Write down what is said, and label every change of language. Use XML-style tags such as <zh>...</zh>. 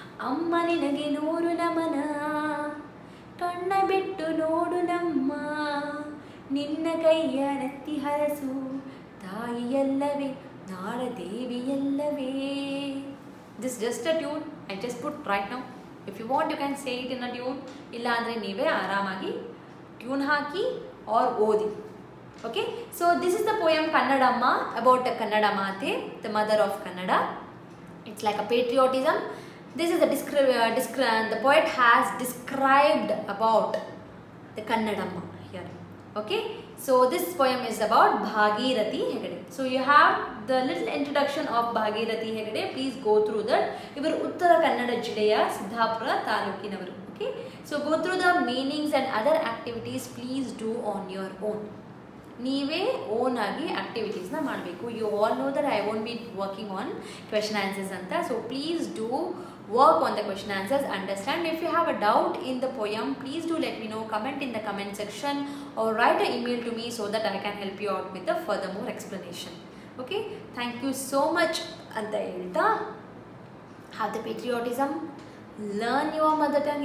<kn>ಅಮ್ಮ ನಿನಗೆ 100 ನಮನ, ಕಣ್ಣ ಬಿಟ್ಟು ನೋಡು ನಮ್ಮ, ನಿನ್ನ ಕೈಯ ನೆತ್ತಿ ಹರಸು, ತಾಯಿಯಲ್ಲವೇ, ನಾಡದೇವಿಯಲ್ಲವೇ.</kn> <en>This is just a tune I just put right now. If you want you can say it in a tune.</en> <kn>ಇಲ್ಲ ಅಂದರೆ ನೀವೇ ಆರಾಮಾಗಿ ಟ್ಯೂನ್ ಹಾಕಿ</kn> <en>or</en> <kn>ಓದಿ.</kn> <en>Okay, so this is the poem Kannadamma about Kannada Mate, the mother of Kannada. It's like a patriotism. This is the poet has described about the Kannadamma here. Okay, so this poem is about Bhagirathi Hegde. So you have the little introduction of Bhagirathi Hegde. Please go through that.</en> <kn>Ivaru Uttara Kannada Jilleya Siddhapura Talukinavaru.</kn> <en>Okay, so go through the meanings and other activities. Please do on your own.</en> <kn>ನೀವೇ own ಆಗಿ ಆಕ್ಟಿವಿಟೀಸ್ನ ಮಾಡಬೇಕು.</kn> <en>you all know that I won't be working on question answers</en> <kn>ಅಂತ.</kn> <en>So please do work on the question answers, understand. If you have a doubt in the poem, please do let me know, comment in the comment section or write an email to me so that I can help you out with the furthermore explanation. Okay, thank you so much.</en> <kn>Anta helta,</kn> <en>have the patriotism, learn your mother tongue.</en>